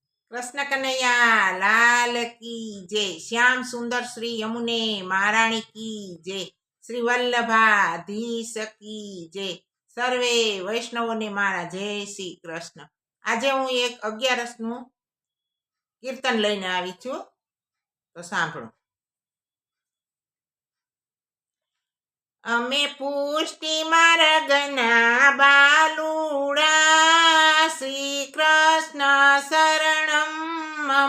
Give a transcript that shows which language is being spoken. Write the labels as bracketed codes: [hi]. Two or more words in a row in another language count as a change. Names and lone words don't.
[hi] कृष्ण कन्हैया लाल की जय। श्याम सुंदर श्री यमुने महाराणी की जय। श्री वल्लभाधीश की जय। [gu] સર્વે વૈષ્ણવો ને મારા જય શ્રી કૃષ્ણ। આજ હું એક 11 નું કીર્તન લઈને આવી છું, તો સાંભળો। અમે પુષ્ટિ માર્ગના બાલુડા, [sa] શ્રી કૃષ્ણ શરણમ મમ।